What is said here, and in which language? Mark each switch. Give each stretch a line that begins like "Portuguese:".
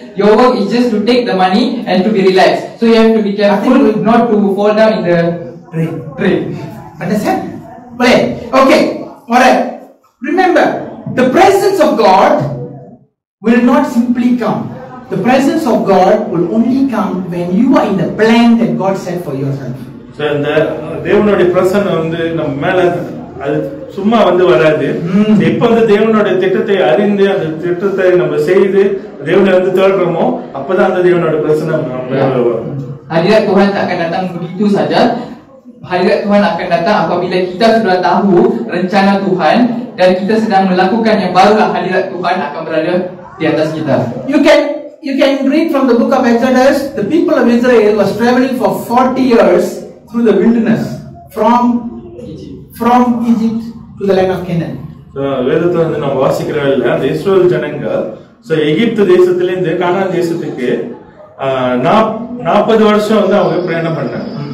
English: Your work is just to take the money and to be relaxed. So you have to be careful not to fall down in the drain. Understand?
Malay: Boleh?
English: Okay. Alright. Remember, the presence of God will not simply come. The presence of God will only come when you are in the plan that God set for yourself.
Tamil: So இந்த தேவனுடைய பிரசன்னம் வந்து நம்ம மேல அது சும்மா வந்து வராது. எப்ப வந்து தேவனுடைய திட்டத்தை அறிந்து அந்த திட்டத்தை நம்ம செய்து தேவனை வந்து தேடுறோமோ அப்பதான் அந்த தேவனுடைய பிரசன்னம் நம்ம மேல வரும்.
Malay: Hadirat Tuhan tak akan datang begitu saja. Hadirat Tuhan akan datang apabila kita sudah tahu rencana Tuhan dan kita sedang melakukan yang barulah hadirat Tuhan akan berada di atas kita.
English: You can read from the book of Exodus. The people of Israel was traveling for 40 years through the wilderness from Egypt to the land of Canaan.
Tamil: So வேதத்துல வந்து நம்ம வாசிக்கிறோம்ல அந்த இஸ்ரவேல் ஜனங்க எகிப்து தேசத்துல இருந்து கானான் தேசத்துக்கு 40 வருஷம் வந்து அவங்க பிரயாணம் பண்ணாங்க.